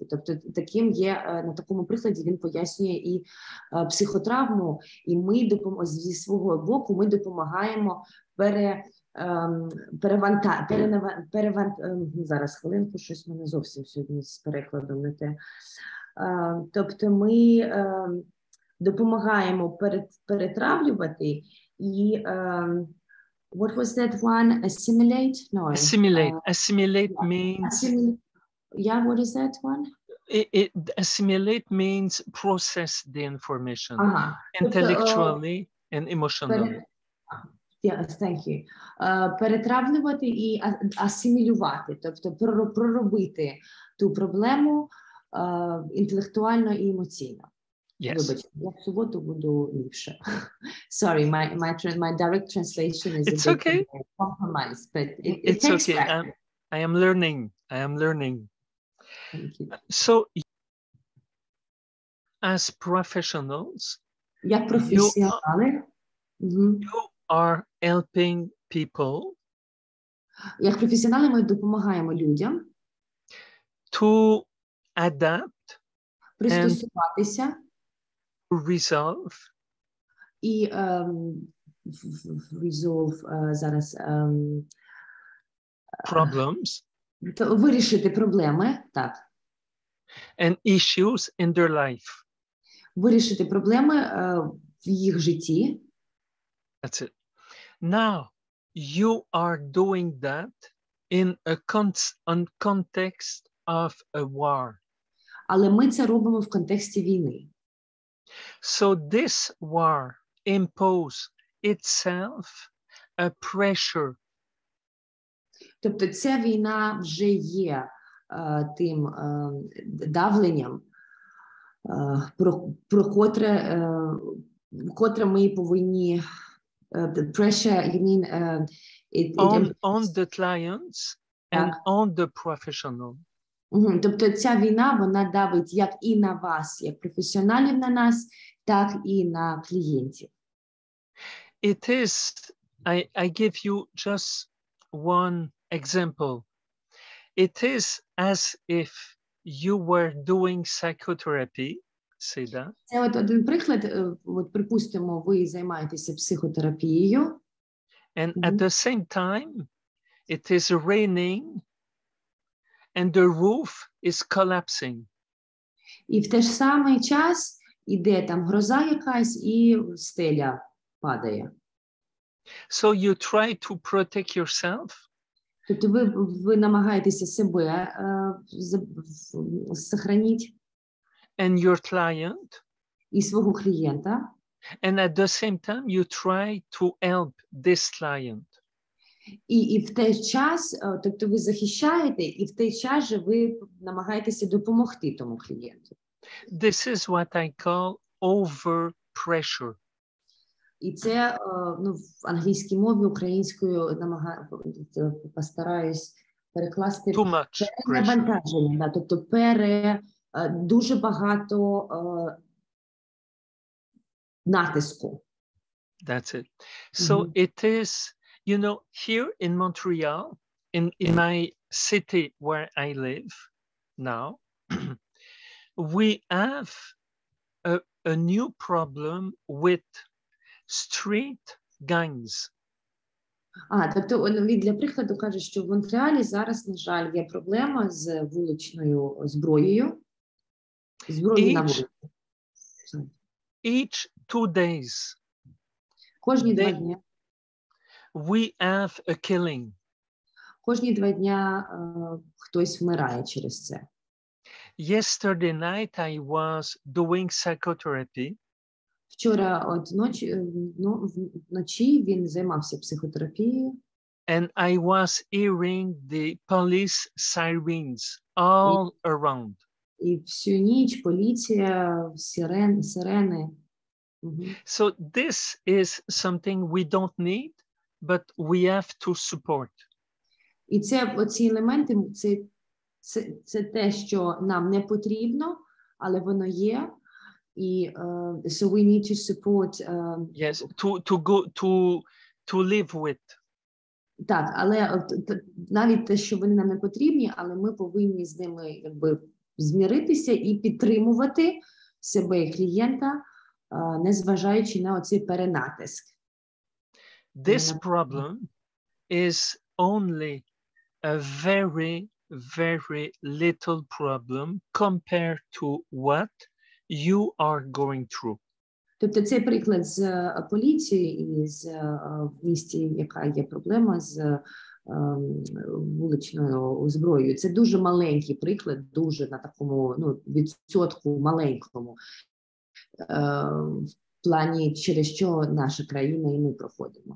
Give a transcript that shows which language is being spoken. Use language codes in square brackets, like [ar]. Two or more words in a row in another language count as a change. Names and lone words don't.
[uk] Тобто таким є, на такому прикладі він пояснює і психотравму, і ми зі свого боку ми допомагаємо зараз хвилинку, щось в мене зовсім сьогодні з перекладом не те. Тобто ми допомагаємо перетравлювати і [en] what was that one? Assimilate? No. Assimilate means... Yeah, what is that one? Assimilate means process the information intellectually and emotionally. Yes, thank you. [uk] Перетравлювати і асимілювати, тобто проробити ту проблему інтелектуально і емоційно. [en] Yes. [uk] Вибачте, я в суботу буду ліпше. [en] Sorry, my direct translation is it's a bit okay. compromised, but it it's takes okay. practice. I am learning. Thank you. So, as professionals, [uk] як професіонали, [en] you are helping people. [uk] Як професіонали ми допомагаємо людям [en] to adapt, [uk] пристосуватися, [en] resolve, [uk] і resolve зараз [en] problems, [uk] вирішити проблеми, так. [en] And issues in their life. [uk] Вирішити проблеми в їх житті. [en] That's it. Now, you are doing that in a context of a war. [uk] Але ми це робимо в контексті війни. [en] So this war imposes itself a pressure. [uk] Тобто ця війна вже є тим давленням, про котре ми повинні [en] the pressure, you mean on the clients and on the professional. [uk] Тобто ця війна, вона давить як і на вас, як професіоналів на нас, так і на клієнтів. [en] It is, I give you just one example. It is as if you were doing psychotherapy. Say that. [uk] Це от один приклад, от припустимо, ви займаєтеся психотерапією. [en] And at the same time, it is raining and the roof is collapsing. [uk] І в той ж самий час іде там гроза якась і стеля падає. [en] So you try to protect yourself. [uk] Тобто ви намагаєтеся себе сохранити. [en] and your client. [uk] І свого клієнта. [en] And at the same time, you try to help this client. [uk] І в той час, тобто ви захищаєте, і в той час же ви намагаєтеся допомогти тому клієнту. [en] This is what I call over pressure. [uk] І це, ну, в англійській мові, українською постараюсь перекласти перенавантаження, тобто дуже багато натиску. [en] That's it. So it is, you know, here in Montreal, in my city where I live now, we have a new problem with street gangs. [uk] Тобто він для прикладу каже, що в Монреалі зараз, на жаль, є проблема з вуличною зброєю. Зброєю на вулиці. [en] Each 2 days. [uk] Кожні 2 дні. [en] We have a killing. [uk] Кожні 2 дня хтось вмирає через це. [en] Yesterday night I was doing psychotherapy. [uk] Вчора вночі він займався психотерапією. [en] And I was hearing the police sirens all around. [uk] І всю ніч поліція, сирени. [en] So this is something we don't need, but we have to support. [uk] І оці елементи, це те, що нам не потрібно, але воно є. [en] І so we need to support. Yes, to live with. [uk] Так, але навіть те, що вони нам не потрібні, але ми повинні з ними якби зміритися і підтримувати себе і клієнта, незважаючи на оцей перенатиск. [en] This problem is only a very, very little problem compared to what you are going through. [uk] Тобто цей приклад з поліцією і в місті, яка є проблема з вуличною зброєю, це дуже маленький приклад, дуже на такому відсотку маленькому, в плані, через що наша країна і ми проходимо.